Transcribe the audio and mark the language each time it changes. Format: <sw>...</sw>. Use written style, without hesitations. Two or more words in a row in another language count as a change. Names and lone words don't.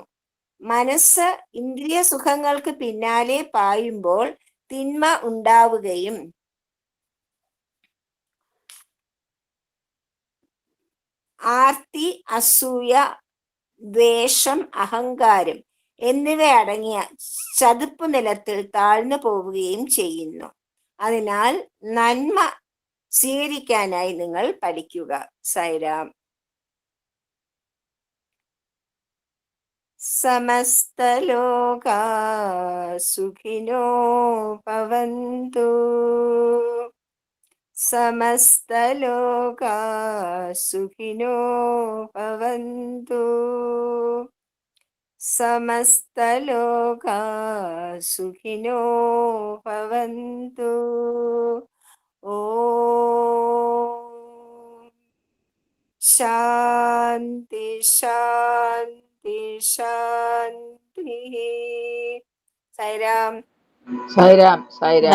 <ml>മനസ്സ് ഇന്ദ്രിയ സുഖങ്ങൾക്ക് പിന്നാലെ പായുമ്പോൾ തിന്മ ഉണ്ടാവുകയും ആർത്തി, അസൂയ, ദ്വേഷം, അഹങ്കാരം എന്നിവ അടങ്ങിയ ചതുപ്പ് നിലത്തിൽ താഴ്ന്നു പോവുകയും ചെയ്യുന്നു. അതിനാൽ നന്മ സ്വീകരിക്കാനായി നിങ്ങൾ പഠിക്കുക.</ml> <sa>സൈറാം. സമസ്തലോകാ സുഖിനോ ഭവന്തു. സമസ്തലോകാ സുഖിനോ ഭവന്തു. സമസ്തലോകാ സുഖിനോ ഭവന്തു. ഓം ശാന്തി ശാന്തി ശാന്തി. സൈറാം. സായിരാം സായിരാം.</sa>